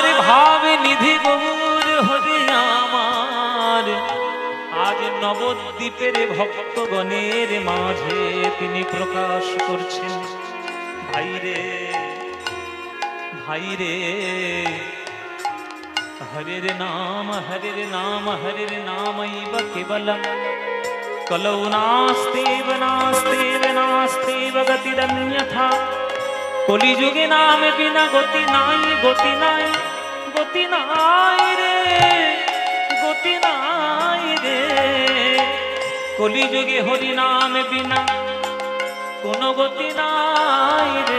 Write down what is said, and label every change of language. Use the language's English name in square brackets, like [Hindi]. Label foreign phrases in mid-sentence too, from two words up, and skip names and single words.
[Bangla] ভাব নিধি গৌর হরি আমার, আজ নবদ্বীপের ভক্তগণের মাঝে তিনি প্রকাশ করছেন। ভাইরে ভাইরে, [Sanskrit] হরের নাম হরের নাম হরের নামৈব কেবলম, কলৌ নাস্তেব নাস্তেব নাস্তেব গতিরন্যথা, [Bangla] কলিযুগে নাম বিনা গতি নাই, গতি নাই, গতি নাই রে, গতি নাই রে, কলিযুগে হরি নাম বিনা কোনো গতি নাই রে।